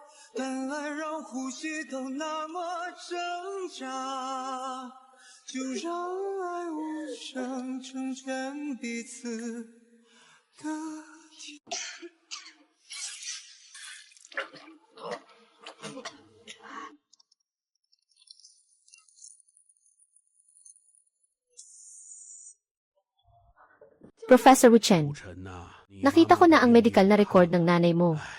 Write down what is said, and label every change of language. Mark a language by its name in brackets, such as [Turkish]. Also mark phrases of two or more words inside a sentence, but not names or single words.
[Chinese] 本来让呼吸都那么挣扎，就让爱无声成全彼此的天。 [Filipino] Professor Wu-chen, nakita ko na ang medical na record ng nanay mo.